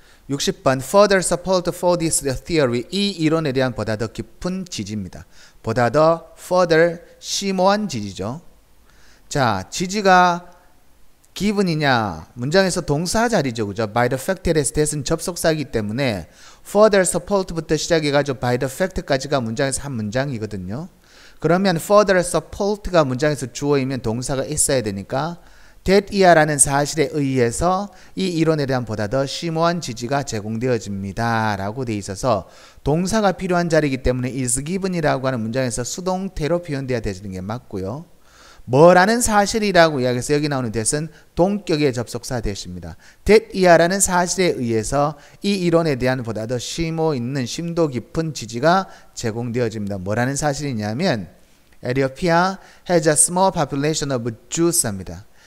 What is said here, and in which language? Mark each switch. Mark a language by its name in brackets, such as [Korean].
[English] (60번) Further support for this theory. [Korean] 이 이론에 대한 보다 더 깊은 지지입니다. 보다 더 further 심오한 지지죠. 자, 지지가 given이냐 문장에서 동사 자리죠. 그죠? by the fact에 대해서 대신 접속사이기 때문에 further support부터 시작해가지고 by the fact까지가 문장에서 한 문장이거든요. 그러면 further support가 문장에서 주어이면 동사가 있어야 되니까 that이야라는 사실에 의해서 이 이론에 대한 보다 더 심오한 지지가 제공되어집니다. 라고 되어 있어서 동사가 필요한 자리이기 때문에 is given이라고 하는 문장에서 수동태로 표현되어야 되는 게 맞고요. 뭐라는 사실이라고 이야기해서 여기 나오는 that은 동격의 접속사 that입니다. that이야라는 사실에 의해서 이 이론에 대한 보다 더 심도 있는 심도 깊은 지지가 제공되어집니다. [English] 뭐라는 사실이냐면 Ethiopia has a small population of Jews 합니다.